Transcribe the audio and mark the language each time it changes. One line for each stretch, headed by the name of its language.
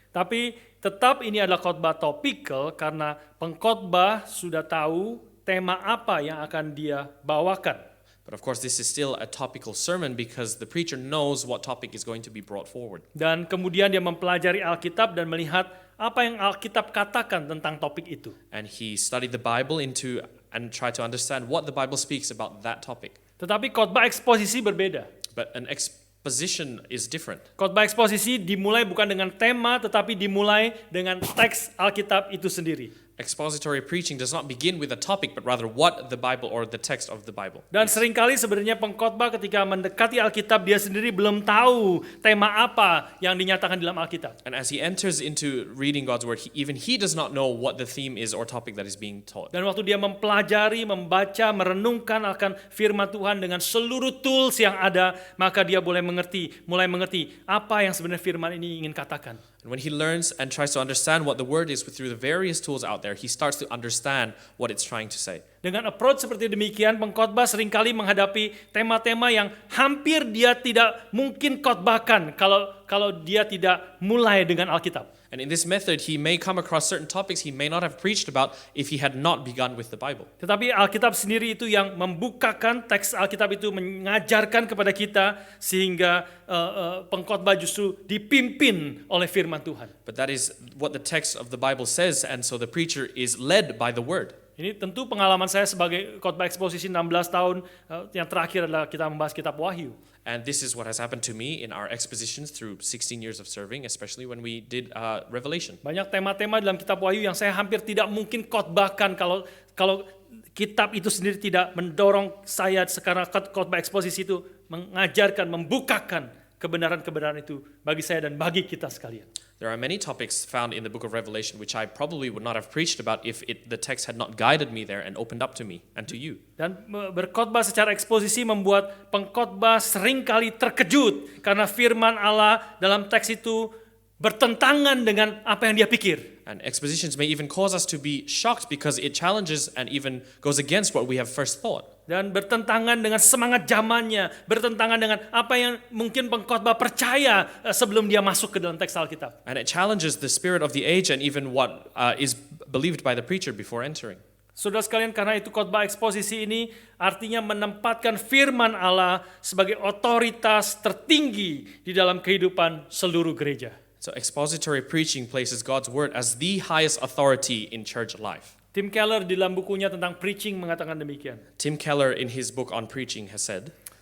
Indonesian: Tapi tetap ini adalah khotbah topikal karena pengkhotbah sudah tahu tema apa yang akan dia bawakan.
English: But of course, this is still a topical sermon because the preacher knows what topic is going to be brought forward.
Indonesian: Dan kemudian dia mempelajari Alkitab dan melihat apa yang Alkitab katakan tentang topik itu.
English: And he studied the Bible and tried to understand what the Bible speaks about that topic.
Indonesian: Tetapi khotbah eksposisi berbeda.
English: But an exposition is different.
Indonesian: Khotbah eksposisi dimulai bukan dengan tema, tetapi dimulai dengan teks Alkitab itu sendiri.
English: expository preaching does not begin with a topic, but rather what the Bible or the text of the Bible.
Indonesian: Dan seringkali sebenarnya pengkhotbah ketika mendekati Alkitab dia sendiri belum tahu tema apa yang dinyatakan dalam Alkitab.
English: And as he enters into reading God's word, even he does not know what the theme is or topic that is being taught.
Indonesian: Dan waktu dia mempelajari, membaca, merenungkan akan firman Tuhan dengan seluruh tools yang ada, maka dia mulai mengerti apa yang sebenarnya firman ini ingin katakan.
English: And when he learns and tries to understand what the word is through the various tools out there, he starts to understand what it's trying to say.
Indonesian: Dengan approach seperti demikian, pengkhotbah seringkali menghadapi tema-tema yang hampir dia tidak mungkin khotbahkan kalau dia tidak mulai dengan Alkitab.
English: And in this method, he may come across certain topics he may not have preached about if he had not begun with the Bible.
Indonesian: Tetapi Alkitab sendiri itu yang membukakan, teks Alkitab itu mengajarkan kepada kita sehingga pengkhotbah justru dipimpin oleh firman Tuhan.
English: But that is what the text of the Bible says, and so the preacher is led by the word.
Indonesian: Ini tentu pengalaman saya sebagai khotbah eksposisi 16 tahun yang terakhir adalah kita membahas kitab Wahyu.
English: And this is what has happened to me in our expositions through 16 years of serving, especially when we did Revelation.
Indonesian: Banyak tema-tema dalam kitab Wahyu yang saya hampir tidak mungkin khotbahkan kalau kitab itu sendiri tidak mendorong saya sekarang khotbah eksposisi itu mengajarkan, membukakan kebenaran-kebenaran itu bagi saya dan bagi kita sekalian.
English: There are many topics found in the book of Revelation which I probably would not have preached about if the text had not guided me there and opened up to me and to you.
Indonesian: Dan berkhotbah secara eksposisi membuat pengkhotbah seringkali terkejut karena firman Allah dalam teks itu bertentangan dengan apa yang dia pikir.
English: And expositions may even cause us to be shocked because it challenges and even goes against what we have first thought.
Indonesian: Dan bertentangan dengan semangat zamannya, bertentangan dengan apa yang mungkin pengkhotbah percaya sebelum dia masuk ke dalam teks Alkitab.
English: And it challenges the spirit of the age and even what is believed by the preacher before entering.
Indonesian: Saudara sekalian, karena itu khotbah eksposisi ini artinya menempatkan firman Allah sebagai otoritas tertinggi di dalam kehidupan seluruh gereja.
English: So expository preaching places God's word as the highest authority in church life.
Indonesian: Tim Keller di dalam bukunya tentang preaching mengatakan demikian.
English: Tim Keller in his book on preaching has said,